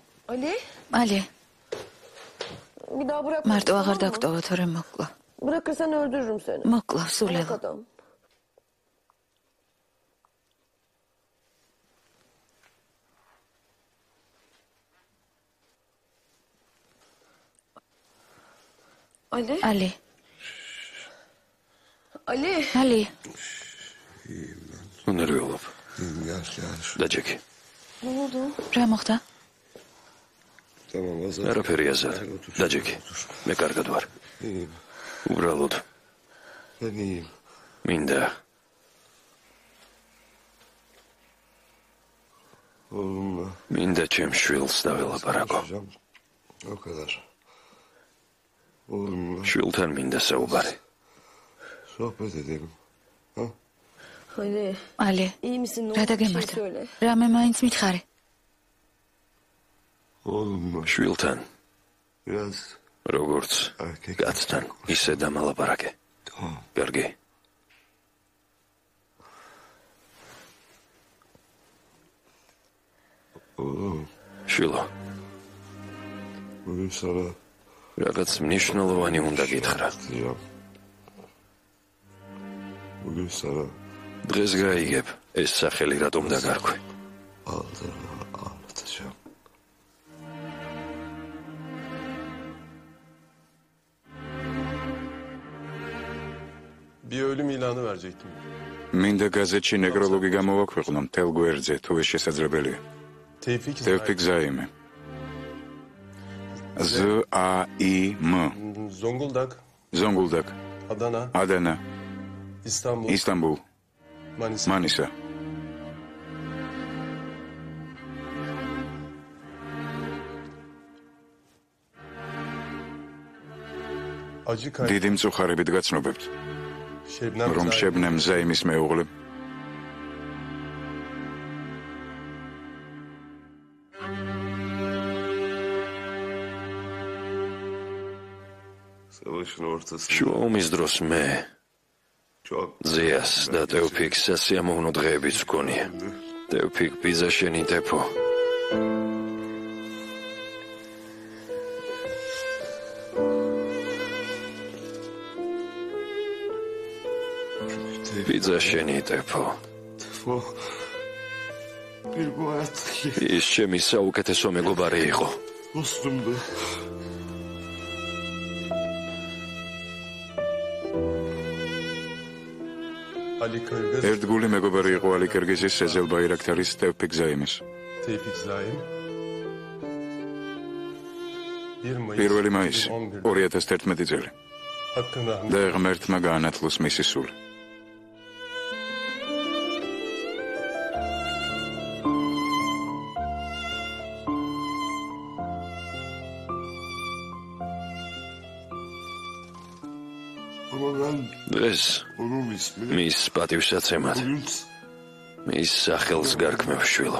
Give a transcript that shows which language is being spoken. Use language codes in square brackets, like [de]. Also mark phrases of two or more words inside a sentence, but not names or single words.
[ka] ალი მარტო აღარ დაგტოვა თორემ მოკლა [tr] Bırakırsan öldürürüm seni. [ka] მოკლა სულელა [tr] Adam. Ali. [ka] ალი [tr] Ali. [ka] ალი უნერვიულობ. [tr] Gel gel. [ka] დაჯექი. [tr] Ne oldu? [ka] რა მოხდა [tr] Tamam Azat. [ka] არაფერი აზარ. დაჯექი. მე კარგად ვარ. [tr] İyiyim. [ka] უბრალოდ [tr] Ben iyiyim. [ka] მინდა [tr] Oğlumla [ka] მინდა ჩემ შვილს დაველაპარაკო. [tr] konuşacağım. O kadar. Oğlumla [ka] შვილთან მინდა საუბარი. [tr] sohbet edelim. Ali. [ka] ალი [tr] İyi misin? Ne [ka] რა [tr] oldu? Bir şey [ka] დაგემართა [tr] söyle. [ka] რამე მაინც მითხარი [tr] Oğlumla [ka] შვილთან [tr] biraz [ka] როგორც [tr] erkek. [ka] კაცთან ისე დამალაპარაკე. [tr] Tamam. [ka] კარგი. [tr] Oğlum [ka] შვილო, [tr] bugün sana [ka] რაღაც მნიშვნელოვანი უნდა გითხრა. [tr] diyeceğim. Bugün sana [ka] დღეს გაიგებ ეს სახელი რატომ დაგარქვი. [tr] aldığımı anlatacağım. Bir ölüm ilanı verecektim. [ka] მინდა გაზეთში ნეკროლოგი გამოვაქვეყნო მთელ გვერდზე, თუ ეს შესაძლებელია. [tr] Tevfik Tevfik Zaimi. Z-A-I-M. Zonguldak, Zonguldak, Adana, Adana, İstanbul, İstanbul, Manisa. Manisa. Acı kayıp. [ka] დიდი მწუხარებით გაცნობებთ, [tr] Şebnem [ka] რომ [tr] Zahir, [ka] შებნემ ზაიმის მეუღლე [tr] Savaşın ortasında [ka] შუა ომის დროს მე [tr] çok [ka] ზიას და ტევფიქს სასიამოვნო დღეებიც ვქონია. ტევფიქ ბიძა შენი ტეფო. ბიძა შენი ტეფო. [tr] tefo bir bu hayattaki [ka] ის ჩემი საუკეთესო მეგობარი იყო. [tr] dostumdu. Ali Kırgız, [ka] ერთგული მეგობარი იყო ალი კირგიზის სეზელ ბაირაქტარის ტევფიქ ზაიმის. [tr] Tevfik Zahir. 1 Mayıs [ka] 1 მაისი [tr] 2011 [ka] 2011 წელი. [tr] Hakkın rahmet. [ka] და ღმერთმა გაანათლოს მისი სული. [tr] Ama ben [ka] დღეს [tr] onun ismini [ka] მის პატივსაცემად [tr] bugün [ka] მის სახელს გარქმევ შვილო.